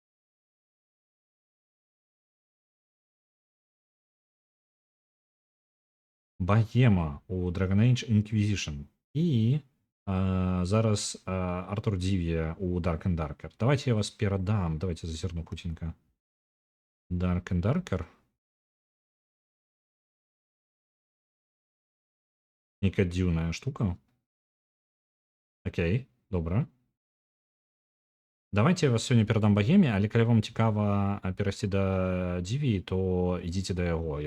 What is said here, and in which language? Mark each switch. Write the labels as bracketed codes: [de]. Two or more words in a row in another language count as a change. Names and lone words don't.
[be] Богема у Dragon Age Inquisition. І зараз Артур Дівія у Dark and Darker. Давайте я вас перадам. Давайте зазірну хутенька. Dark and Darker. Нейкая дзіўная штука. Окей, добра. Давайте я вас сёння перадам Богеме, але калі вам цікава перайсці да Дівіі, то ідзіце да яго.